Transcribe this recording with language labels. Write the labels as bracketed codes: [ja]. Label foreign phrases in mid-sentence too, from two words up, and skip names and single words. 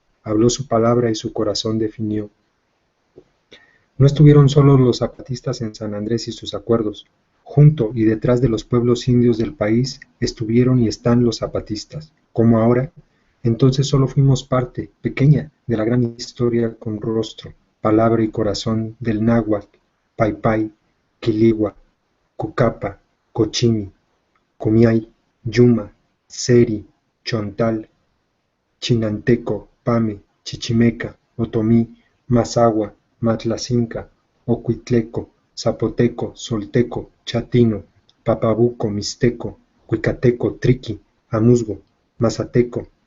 [es] Habló su palabra y su corazón definió. No estuvieron solos los zapatistas en San Andrés y sus acuerdos. Junto y detrás de los pueblos indios del país estuvieron y están los zapatistas. Como ahora, entonces solo fuimos parte, pequeña, de la gran historia con rostro, palabra y corazón del náhuatl, paypay, quiligua, cucapa, cochimi, cumiay, yuma, seri, chontal, chinanteco, pame, chichimeca, otomí, mazahua, matlacinca, ocuitleco, zapoteco, solteco, chatino, papabuco, mixteco, cuicateco, triqui, amuzgo, mazateco,